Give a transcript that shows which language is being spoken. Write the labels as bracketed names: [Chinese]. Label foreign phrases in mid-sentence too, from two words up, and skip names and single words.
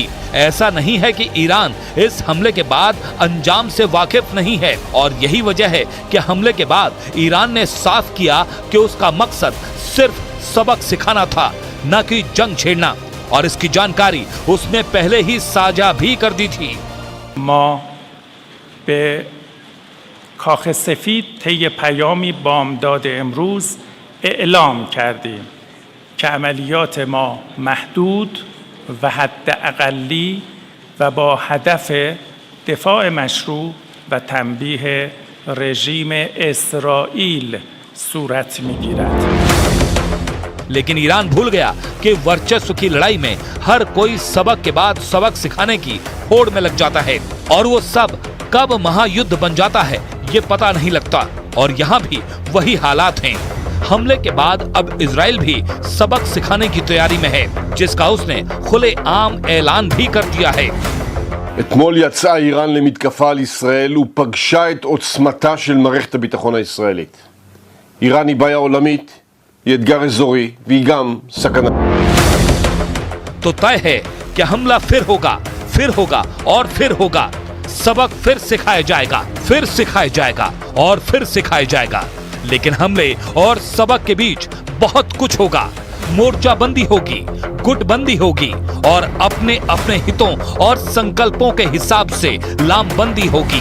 [Hindi] ऐसा नहीं है कि ईरान इस हमले के बाद अंजाम से वाकिफ नहीं है और यही वजह है कि हमले के बाद ईरान ने साफ किया कि उसका मकसद सिर्फ सबक सिखाना था, न कि जंग छेड़ना। और इसकी जानकारी उसने पहले ही साझा भी कर दी थी। [Persian] کاخ سفید طی پیامی بامداد امروز اعلام کردیم که عملیات ما محدود و حداقلی و با هدف دفاع مشروع و تنبیه رژیم اسرائیل صورت می‌گیرد. [Hindi] लेकिन ईरान भूल गया कि वर्चस्व की लड़ाई में हर कोई सबक के बाद सबक सिखाने की होड़ में लग जाता है और वो सब कब महायुद्ध बन जाता है ये पता नहीं लगता। और यहाँ भी वही हालात हैं। हमले के बाद अब इजराइल भी सबक सिखाने की तैयारी में है, जिसका उसने खुलेआम ऐलान भी कर दिया है। [Hebrew] אתמול יצאה איראן למתקפה על ישראל ופגשה את עוצמתה של מערכת הביטחון הישראלית. איראן היא בעיה עולמית, היא אתגר אזורי והיא גם סכנה. [Hindi] तो तय है कि हमला फिर होगा और फिर होगा। सबक फिर सिखाया जाएगा, फिर सिखाया जाएगा और फिर सिखाया जाएगा। लेकिन हमले और सबक के बीच बहुत कुछ होगा। मोर्चाबंदी होगी, गुटबंदी होगी और अपने अपने हितों और संकल्पों के हिसाब से लामबंदी होगी।